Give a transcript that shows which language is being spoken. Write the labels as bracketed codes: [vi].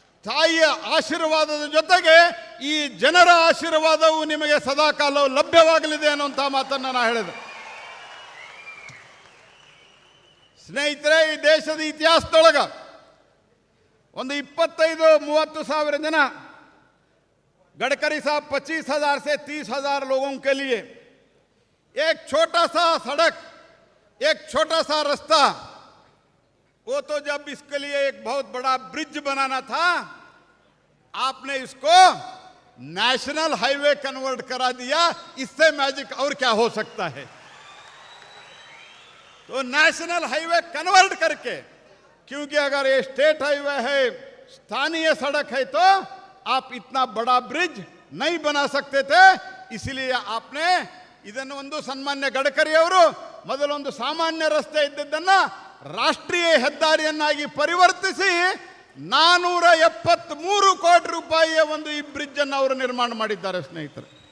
[kn] ತಾಯಿಯ ಆಶೀರ್ವಾದದ ಜೊತೆಗೆ ಈ ಜನರ ಆಶೀರ್ವಾದವು ನಿಮಗೆ ಸದಾಕಾಲ ಲಭ್ಯವಾಗಲಿದೆ ಅನ್ನುವಂಥ ಮಾತನ್ನು ನಾನು ಹೇಳಿದೆ. ಸ್ನೇಹಿತರೆ, ಈ ದೇಶದ ಇತಿಹಾಸದೊಳಗೆ ಒಂದು 25-30 ಸಾವಿರ ಜನ [hi] गडकरी साहब 25,000 से 30,000 लोगों के लिए एक छोटा सा सड़क, एक छोटा सा रास्ता, वो तो जब इसके लिए एक बहुत बड़ा ब्रिज बनाना था, आपने इसको नेशनल हाईवे कन्वर्ट करा दिया। इससे मैजिक और क्या हो सकता है? तो नेशनल हाईवे कन्वर्ट करके, क्योंकि अगर ये स्टेट हाईवे है, स्थानीय सड़क है, तो आप इतना बड़ा ब्रिज नहीं बना सकते थे। इसलिए आपने [kn] ಇದನ್ನು ಒಂದು ಸನ್ಮಾನ್ಯ ಗಡ್ಕರಿ ಅವರು ಮೊದಲೊಂದು ಸಾಮಾನ್ಯ ರಸ್ತೆ ಇದ್ದದ್ದನ್ನ ರಾಷ್ಟ್ರೀಯ ಹೆದ್ದಾರಿಯನ್ನಾಗಿ ಪರಿವರ್ತಿಸಿ 473 ಕೋಟಿ ರೂಪಾಯಿಯ ಒಂದು ಈ ಬ್ರಿಡ್ಜ್ ಅನ್ನು ಅವರು ನಿರ್ಮಾಣ ಮಾಡಿದ್ದಾರೆ ಸ್ನೇಹಿತರೆ.